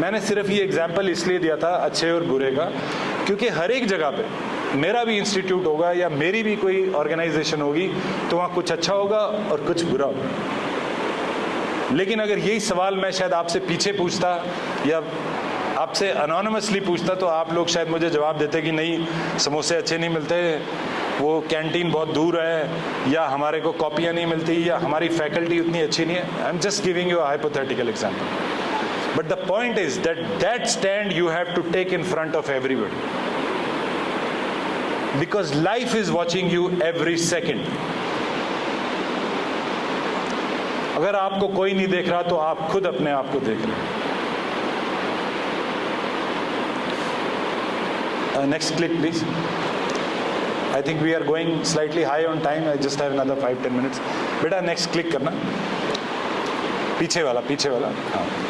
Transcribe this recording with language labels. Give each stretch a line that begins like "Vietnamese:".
Hindi: मैंने सिर्फ ये एग्जाम्पल इसलिए दिया था अच्छे और बुरे का, क्योंकि हर एक जगह पे मेरा भी इंस्टीट्यूट होगा या मेरी भी कोई ऑर्गेनाइजेशन होगी तो वहाँ कुछ अच्छा होगा और कुछ बुरा होगा। लेकिन अगर यही सवाल मैं शायद आपसे पीछे पूछता या आपसे अनोनिमसली पूछता तो आप लोग शायद मुझे जवाब देते कि नहीं समोसे अच्छे नहीं मिलते, वो कैंटीन बहुत दूर है, या हमारे को कॉपियाँ नहीं मिलती, या हमारी फैकल्टी उतनी अच्छी नहीं है.
English: I am just giving you a hypothetical example. But the point is that stand you have to take in front of everybody. Because life is watching you every second.
Hindi: अगर आपको कोई नहीं देख रहा तो आप खुद अपने आप को देख रहे हैं.
English: Next click please. I think we are going slightly high on time. I just have another 5-10 minutes.
Hindi: बेटा next click करना. पीछे वाला. हाँ.